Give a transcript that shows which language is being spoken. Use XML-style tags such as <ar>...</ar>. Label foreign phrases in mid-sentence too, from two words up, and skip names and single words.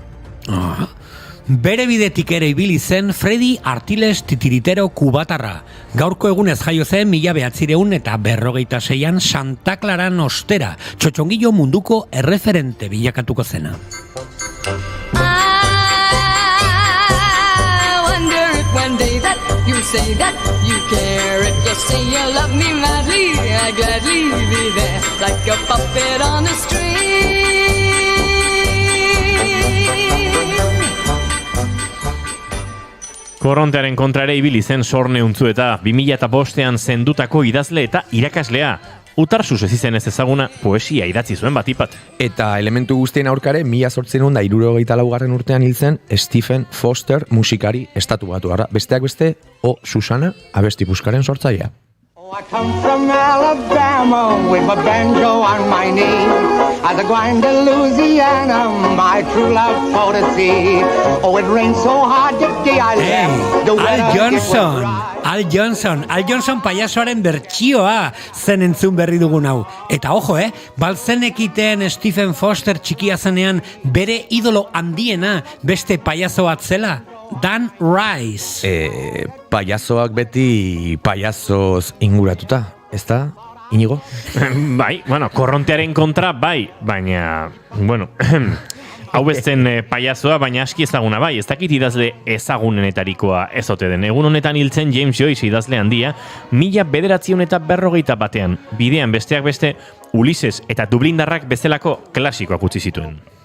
<eu>Bere bidetik ere ibili zen Freddy Artiles titiritero kubatarra. Gaurko egunez jaio zen 1956an Santa Claran ostera, txotxongillo munduko erreferente bilakatuko zena.</eu> <en>You say that you care if you say you love me madly. I'd gladly be there like a puppet on a string.</en> <eu>Korrontearen kontra ere ibili zen Sorne Untzueta, 2005ean zendutako idazle eta irakaslea. Utarsuz ez izen ez ezaguna poesia idatzi zuen batipat. Eta elementu guztien aurkare, 1874 urtean hil zen Stephen Foster musikari estatubatuarra. Besteak beste, O Susana abesti puskaren sortzailea.</eu> <en>I come from Alabama with my banjo on my knee. As I grind to Louisiana, my true love for to see. Oh, it rains so hard that day I left. The</en> <eu>Al Johnson payasoaren bertsioa zen entzun berri dugun hau. Eta ojo, balzenekiten Stephen Foster txikia zenean bere idolo handiena beste payaso bat zela. Dan Rice. Payasoak beti payasoz inguratuta, ezta? Inigo? Bai, bueno, korrontearen kontra, bai, baina, bueno, hau bezen payasoa, baina aski ezaguna, bai, ez dakit idazle ezagunenetarikoa ez ote den. Egun honetan hiltzen James Joyce idazle handia, 1941 bidean besteak beste, Ulises eta Dublindarrak bezalako klasikoak utzi zituen.</eu>